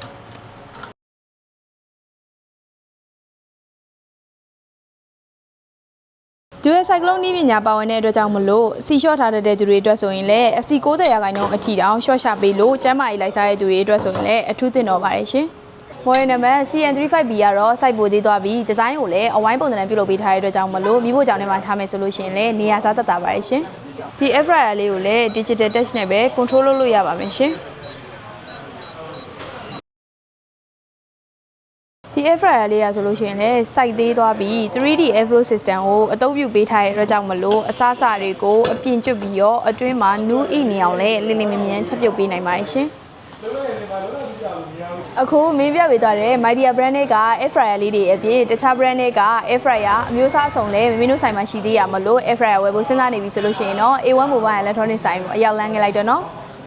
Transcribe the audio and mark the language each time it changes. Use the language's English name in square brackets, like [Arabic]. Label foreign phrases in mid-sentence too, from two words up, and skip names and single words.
[English] Dual cyclone [Burmese] နည်းပညာပါဝင်တဲ့အတွက်ကြောင့်မလို့စီလျှော့ထားတဲ့သူတွေအတွက်ဆိုရင်လည်းအစီ90%အထိတောင်ရှော့ချပေးလို့ကျန်းမာရေးလိုက်စားတဲ့သူတွေအတွက်ဆိုရင်လည်းအထူးသင့်တော်ပါတယ်ရှင် [English] Model number [Burmese] CN35B ကတော့စိုက်ပိုသေးသွားပြီးဒီဇိုင်းကိုလည်းအဝိုင်းပုံစံပြုလုပ်ပေးထားတဲ့အတွက်ကြောင့်မလို့မိဖို့ကြောင့်ထဲမှာထားမယ်ဆိုလို့ရှိရင်လည်းနေရာစားသက်သာပါတယ်ရှင်ဒီ [English] air fryer [Burmese] လေးကိုလည်း [English] digital touch [Burmese] နဲ့ပဲ control လုပ်လို့ရပါမယ်ရှင် ဒီ [English] air fryer [Burmese] လေးရဆိုလို့ရှိရင်လည်းစိုက်သေးသွားပြီး [English] 3D airflow system [Burmese] ကိုအသုံးပြုပေးထားတဲ့အတွက်ကြောင့်မလို့အစားအစာတွေကိုအပြင်ကျွတ်ပြီးတော့အတွင်းမှာနူးအိနေအောင်လည်းလင်းလင်းမြန်းမြန်းချက်ပြုတ်ပေးနိုင်ပါတယ်ရှင်အခုမင်းပြပေးသွားတဲ့ Mydia brand တွေက [English] air fryer [Burmese] လေးတွေအပြင်တခြား brand တွေက [English] air fryer [Burmese] အမျိုးအစားအစုံလည်းမင်းတို့ဆိုင်မှာရှိသေးရမလို့ [English] air fryer [Burmese] ဝယ်ဖို့စဉ်းစားနေပြီဆိုလို့ရှိရင်တော့ A1 Mobile Electronics ဆိုင်ကိုအရောက်လမ်းခဲ့လိုက်တော့နော်